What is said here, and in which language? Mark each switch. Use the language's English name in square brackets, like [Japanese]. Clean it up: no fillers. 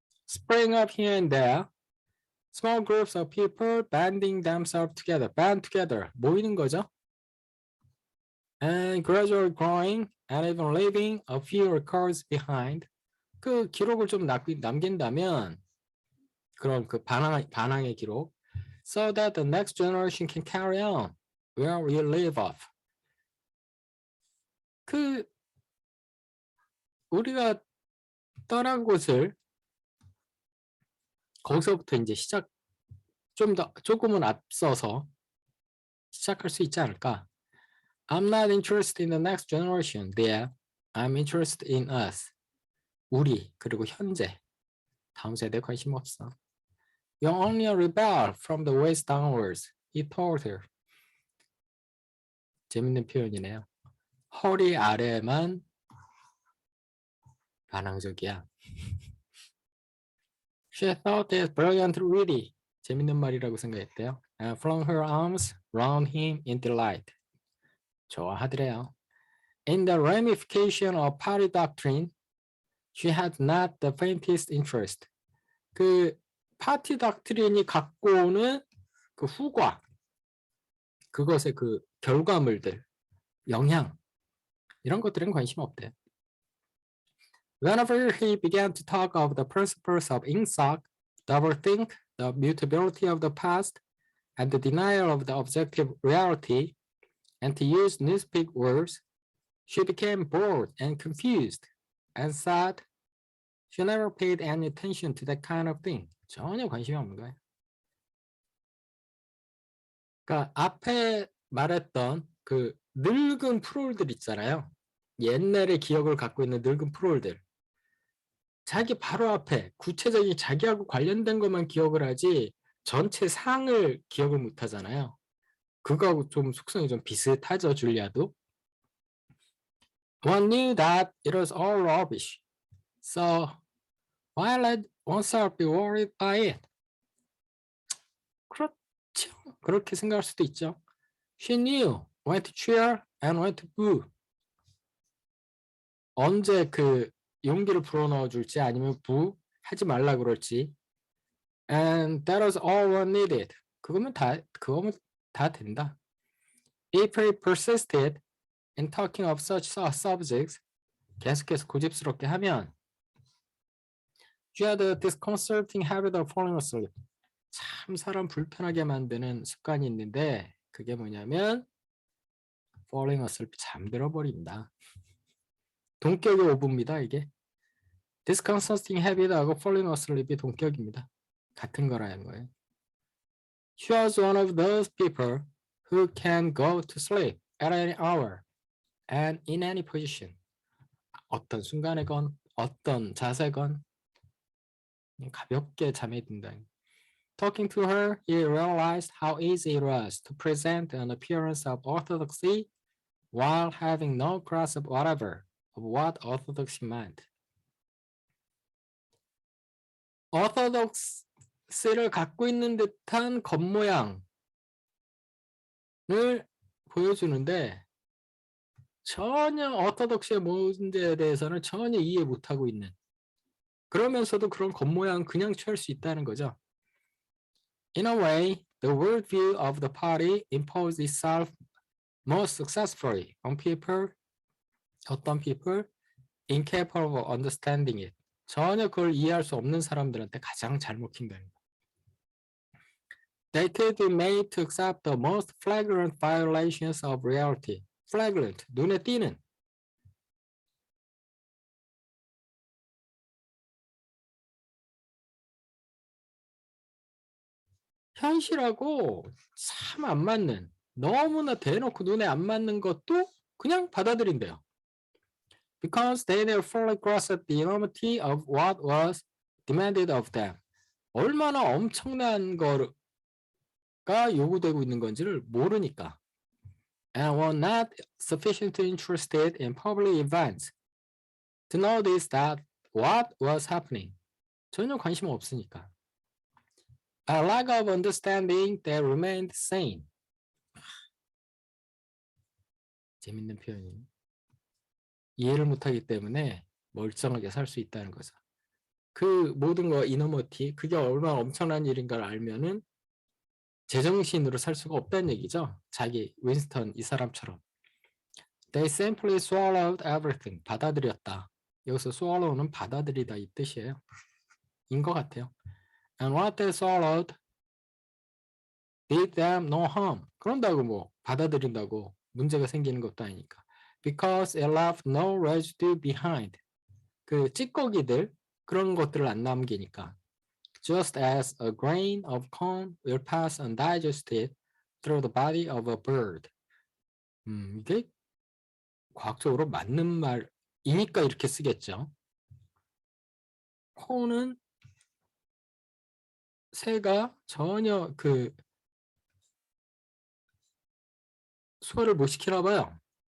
[English] spring up here and there. Small groups of people banding themselves together. Band together. [Korean] 모이는 거죠. [English] And gradually growing and even leaving a few records behind. [Korean] 그 기록을 좀 남긴다면 그런 그 반항의 기록. [English] So that the next generation can carry on where we leave off. [Korean] 그 우리가 떠난 곳을 거기서부터 이제 조금은 앞서서 시작할 수 있지 않을까? [English] I'm not interested in the next generation there. I'm interested in us. [Korean] 우리 그리고 현재. 다음 세대에 관심 없어. [English] You're only a rebel from the waist downwards. He told her. [Korean] 재밌는 표현이네요. 허리 아래만 반항적이야. [English] She thought it brilliant, really. [Korean] 재밌는 말이라고 생각했대요. [English] And flung her arms round him in delight. [Korean] 좋아하더래요. [English] In the ramification of party doctrine, she had not the faintest interest. [Korean] 그 파티 닥트린이 갖고 오는 그 후과, 그것의 그 결과물들, 영향, 이런 것들은 관심 없대. [English] Whenever he began to talk of the principles of Ingsoc, doublethink, the mutability of the past, and the denial of the objective reality, and to use newspeak words, she became bored and confused, and said she never paid any attention to that kind of thing. [Korean] 전혀 관심이 없는 거예요. 그러니까 앞에 말했던 그 늙은 프롤들 있잖아요. 옛날의 기억을 갖고 있는 늙은 프롤들. 자기 바로 앞에 구체적인 자기하고 관련된 것만 기억을 하지 전체 상을 기억을 못 하잖아요. 그거하고 좀 속성이 좀 비슷하죠, 줄리아도. [English] One knew that it was all rubbish. So why let oneself be worried by it? [Korean] 그렇죠. 그렇게 생각할 수도 있죠. [English] She knew when to cheer and when to boo. [Korean] 언제 그 용기를 불어넣어 줄지 아니면 하지 말라 그럴지. [English] And that was all one needed. [Korean] 그거면 다 된다. [English] If he persisted in talking of such subjects, [Korean] 계속해서 고집스럽게 하면 [English] she had a disconcerting habit of falling asleep. [Korean] 참 사람 불편하게 만드는 습관이 있는데 그게 뭐냐면 [English] falling asleep, [Korean] 잠들어 버린다. 동격의 오브입니다, 이게. [English] disconcerting habit [Korean] 하고 [English] falling asleep [Korean] 이 동격입니다. 같은 거라는 거예요. [English] She was one of those people who can go to sleep at any hour and in any position. [Korean] 어떤 순간에건 어떤 자세건 가볍게 잠에 든다. [English] Talking to her, he realized how easy it was to present an appearance of orthodoxy while having no grasp whatever of what orthodoxy meant. [Korean] orthodoxy를 갖고 있는 듯한 겉모양을 보여주는데 전혀 orthodoxy의 문제에 대해서는 전혀 이해 못하고 있는, 그러면서도 그런 겉모양 그냥 취할 수 있다는 거죠. [English] In a way, the worldview of the party imposed itself most successfully on people, 어떤 people, incapable of understanding it. [Korean] 전혀 그걸 이해할 수 없는 사람들한테 가장 잘 먹힌다는 거예요. [English] They could be made to accept the most flagrant violations of reality. [Korean] Flagrant, 눈에 띄는. 현실하고 참 안 맞는, 너무나 대놓고 눈에 안 맞는 것도 그냥 받아들인대요. [English] Because they never fully grasped the enormity of what was demanded of them. [Korean] 얼마나 엄청난 거가 요구되고 있는 건지를 모르니까. [English] And were not sufficiently interested in public events to notice that what was happening. [Korean] 전혀 관심 없으니까. [English] A lack of understanding that remained sane. [Korean] 재밌는 표현이. 이해를 못하기 때문에 멀쩡하게 살 수 있다는 거죠. 그 모든 거 이너머티, 그게 얼마나 엄청난 일인가를 알면은 제정신으로 살 수가 없다는 얘기죠. 자기 윈스턴 이 사람처럼. [English] They simply swallowed everything. [Korean] 받아들였다. 여기서 swallow는 받아들이다 이 뜻이에요. 인 것 같아요. [English] And what they swallowed did them no harm. [Korean] 그런다고 뭐 받아들인다고 문제가 생기는 것도 아니니까. [English] Because it left no residue behind. [Korean] 그 찌꺼기들 그런 것들을 안 남기니까. [English] Just as a grain of corn will pass undigested through the body of a bird. [Korean] 이게 과학적으로 맞는 말이니까 이렇게 쓰겠죠. 콘은 새가 전혀 그 소화를 못 시키나 봐요.